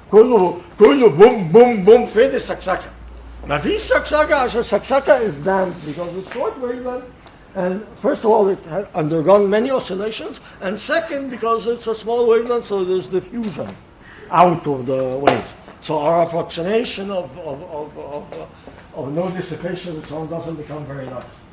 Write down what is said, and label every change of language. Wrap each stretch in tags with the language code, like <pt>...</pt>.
<ar>كله</ar> <en>boom, boom, boom.</en> <ar>فين السكسكة؟ ما فيش سكسكة عشان السكسكة</ar> <en>is damped because it's short wavelength. And first of all, it has undergone many oscillations. And second, because it's a small wavelength, so there's diffusion out of the waves. So our approximation of no dissipation and so on doesn't become very nice.</en>